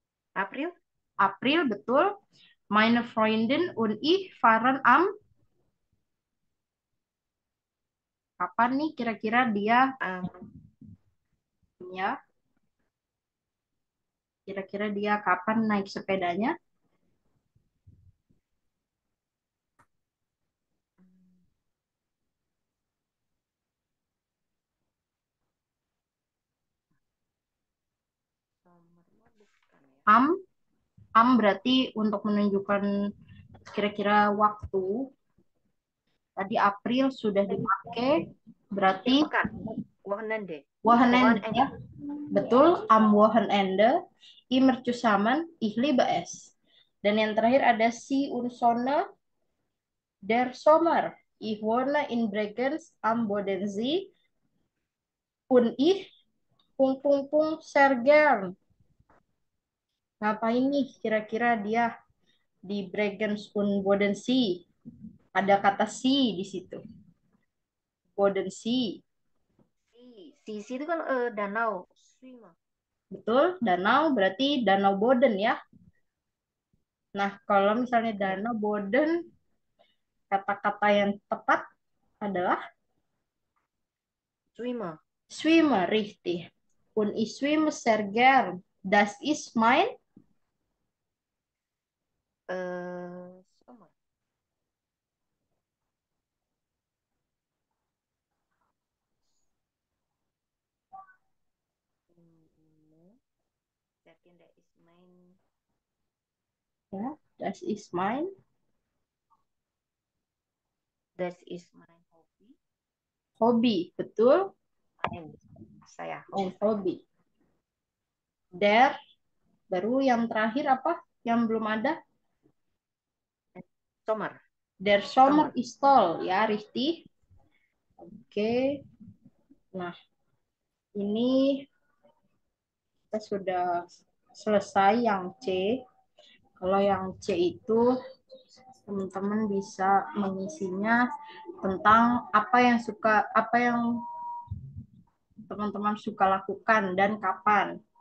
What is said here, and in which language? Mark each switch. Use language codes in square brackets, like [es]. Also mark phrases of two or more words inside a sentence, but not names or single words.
[id] April? April, betul. [de] Meine Freundin und ich fahren am, [id] kapan nih kira-kira dia Um, ya? Kira-kira dia kapan naik sepedanya? summernya bukan ya. Am berarti untuk menunjukkan kira-kira waktu. Tadi April sudah dipakai, berarti Bukan. [de] Wochenende. Wochenende Wochenende. [id] ya. Betul, [de] am Wochenende. Immer zusammen, ich liebe es. [id] Dan yang terakhir ada si [de] und Sonne der Sommer. Ich wohne in Bregenz am Bodensee und ich sehr gern. [id] Ngapain nih kira-kira dia di Bregenz und Bodensee? Ada kata si di situ. Bodensee. Si itu kan danau. Swimmer. Betul, danau berarti Danau Boden ya. Nah, kalau misalnya Danau Boden, kata-kata yang tepat adalah [en] Swimmer. [de] Schwimmer, richtig. Und ich schwimme sehr gern. Das ist mein [en] Summer. Second, that is mine. [id] ya, [de] das ist mein [en] That is my hobby. [id] hobi, betul? Saya. Oh, hobi. Der, baru yang terakhir apa? Yang belum ada? Summer. [de] Der Sommer ist toll, ya, richtig. [id] Oke. Nah, ini kita sudah selesai yang C. Kalau yang C itu teman-teman bisa mengisinya tentang apa yang teman-teman suka lakukan dan kapan.